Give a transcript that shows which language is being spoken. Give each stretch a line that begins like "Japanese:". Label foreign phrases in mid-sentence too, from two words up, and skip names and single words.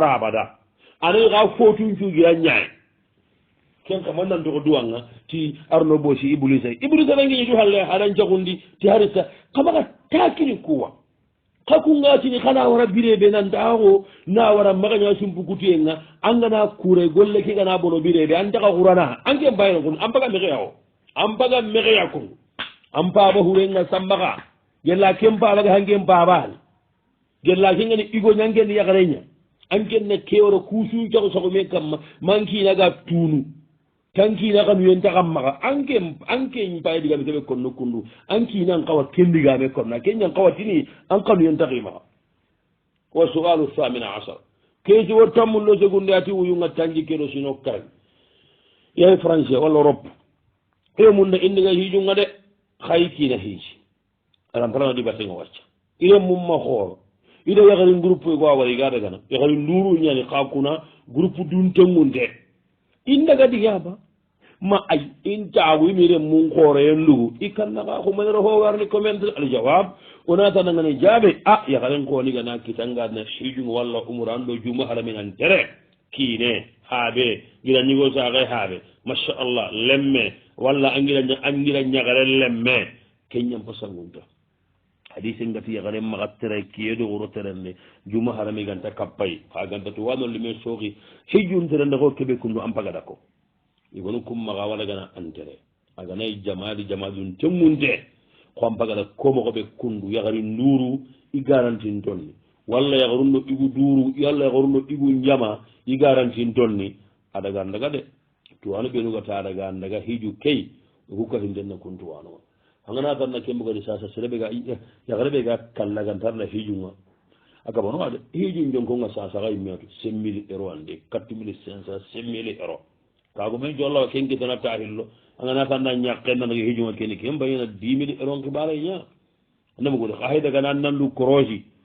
Soninke: anayi xa fotun cugira ñaay ken kama nantoko duwanga ti arno bosi iblisa nangeñeju halle haɗan jagundi ti harita kamaga takini kuwa kakungatini xana wara bireɓe nantaxo na wara magaña sumpukutuyenga angana kure golle ke gana bono bireɓe an taxa xurana anke mbayino kun an paga mexeyaxo an paga mexeya kun an paba hurenga sambaxa gella ken pabaga hanken pabani gella kengani igo ñangeni yaxareña ankenna keworo kusu cago sagume kamma mankinaga tunu tankina kanu yen taxam maxa anke paye digame keɓe konno kundu ankina an qawa ken digame konna keñan qawatini an kanu yen taximaxa
Arabic: والسؤال الثامن عشر
Soninke: kesi wo tammulo segunde ati wuyunga tanji keɗo sino karag yahe français walla europe e munda indiga hijunga de xayi kina hiiji arantarana ɗibatenga wacca ire mumma xooro ida yakari groupe ko a wari ga dagana yakari nduru ñani xa kuna groupe dun tengunte in daga digaba ma ay in taagu imire mun xooreye ndugu i kannaxa xumanero ho warni commente aljawab ona tanangani jaabe a yakaren koonigana kitangadna sijung walla umuran ɗo juma haramingan tere kiine haaɓe gira ñigo saxe haaɓe machallah lemme walla angira ñagare lemme keñam fa sangunta hadise ngati yagare maxa tere kiyedo wuro terenne juma harami ganta kappay xa ganta to wano lime sooxi hijun terende xo keɓe kundu an pagada ko igonu kum maxa wala gana antere aganay jamadun temmunte xo an pagada komoxoɓe kundu yagari nduru i garantin tonni walla yagaruno igu duru walla yagaruno igu njama i garantin tonni adaga andaga de tuwano ɓenugata adaga andaga hiju key hukkatintenna kuntuwanoa angana tanna kembogadi sasa serebe ga yagarebe ga kallagantarna hijunga agabono ade hijun jonkonga sasa ga immeto 5000 euro ande 4500 5000 euro kago men jolla kenki tana tahillo angana tanna nyakkenna ga hijunga keni kemba yana 10000 euro ngibare nya andam go khayda ga nan nandu koroji